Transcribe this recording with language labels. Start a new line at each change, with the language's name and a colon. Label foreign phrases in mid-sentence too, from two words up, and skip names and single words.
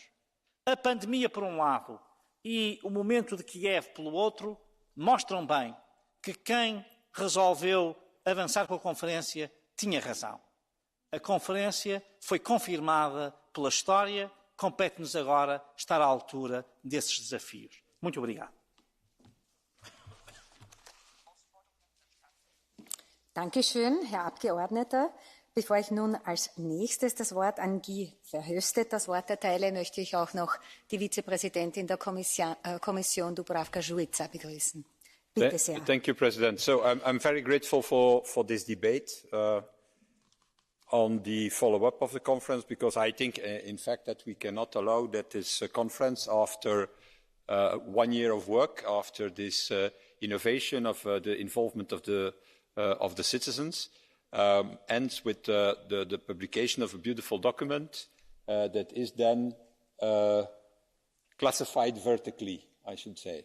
Portuguese: A pandemia, por um lado, e o momento de Kiev, pelo outro, mostram bem que quem resolveu avançar com a Conferência tinha razão. A Conferência foi confirmada pela história, compete-nos agora estar à altura desses desafios. Muito obrigado.
German: Dankeschön, Herr Abgeordneter. Bevor ich nun als nächstes das Wort an Guy Verhofstadt das Wort erteile, möchte ich auch noch die Vizepräsidentin der Kommission, Dubravka Šuica, begrüßen. Bitte sehr.
English: Thank you, President. So I'm very grateful for this debate on the follow-up of the conference, because I think, in fact, that we cannot allow that this conference, after 1 year of work, after this innovation of the involvement of the citizens, ends with the publication of a beautiful document that is then classified vertically, I should say.